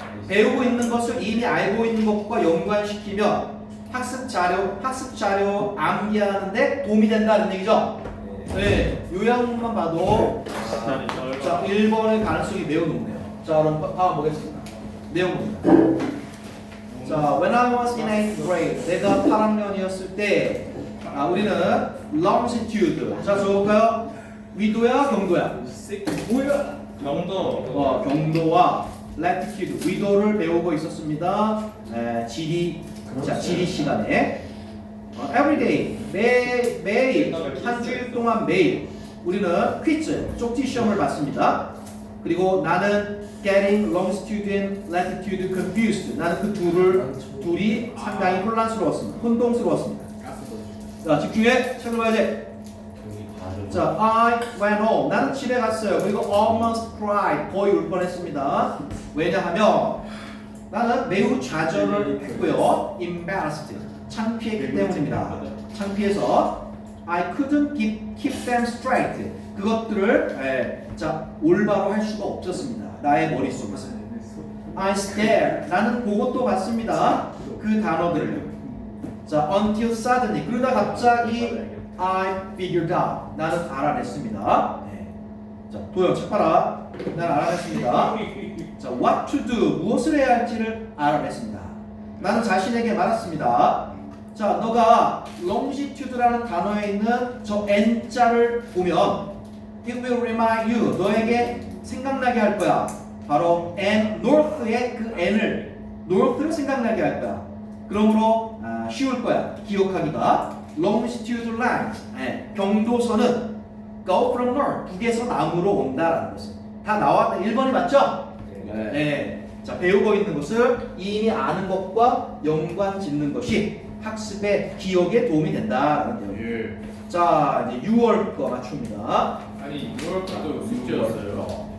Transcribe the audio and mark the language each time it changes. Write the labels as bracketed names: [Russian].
[Korean] 배우고 있는 것을 이미 알고 있는 것과 연관시키면 학습 자료 암기하는데 도움이 된다는 얘기죠? 네, 요약만 봐도 자, 1번의 가능성이 매우 높네요. 자, 그럼 보겠습니다. 내용 봅니다. 자, [English] when I was in 8th grade, [Korean] 내가 8학년이었을 때 우리는 longitude. 자, 적어볼까요? 위도야, 경도야? 뭐야? 명도. 경도와 latitude, 위도를 배우고 있었습니다. 지리 시간에. [English] Every day, [Korean] 매일 한 주일 동안 매일 우리는 퀴즈, 쪽지 시험을 봤습니다. 그리고 나는 [English] getting longitude and latitude confused. [Korean] 나는 그 둘이 상당히 혼동스러웠습니다. 자, 집중해. 책을 봐야지. 자, [English] I went home. [Korean] 나는 집에 갔어요. [English] 그리고 almost cried. [Korean] 거의 울 뻔했습니다. 왜냐하면 나는 매우 좌절을 했고요. embarrassed. 창피했기 때문입니다. 창피해서 [English] I couldn't keep them straight. [Korean] 그것들을 올바로 할 수가 없었습니다. 나의 머릿속에서. [English] I stared. [Korean] 나는 그것도 봤습니다. 그 단어들을. [English] 자, until suddenly. [Korean] 그러다 갑자기 [English] I figured out. [Korean] 나는 알아냈습니다. 자, 도영 책 봐라. 나는 알아냈습니다. 자, [English] what to do. [Korean] 무엇을 해야 할지를 알아냈습니다. 나는 자신에게 말했습니다. 자, 너가 longitude라는 단어에 있는 저 N자를 보면 [English] it will remind you. [Korean] 너에게 생각나게 할 거야. 바로 north의 그 north를 생각나게 할 거야. 그러므로 쉬울 거야. 기억하기가. [English] longitude line. 경도선은 go from north. [Korean] 북에서 남으로 온다라는 것은 다 나왔다. 1번이 맞죠? 네. 자, 배우고 있는 것을 이미 아는 것과 연관 짓는 것이 학습의 기억에 도움이 된다라는 내용. 자, 이제 6월 거 맞춥니다. 아니 6월 것도 숙제였어요.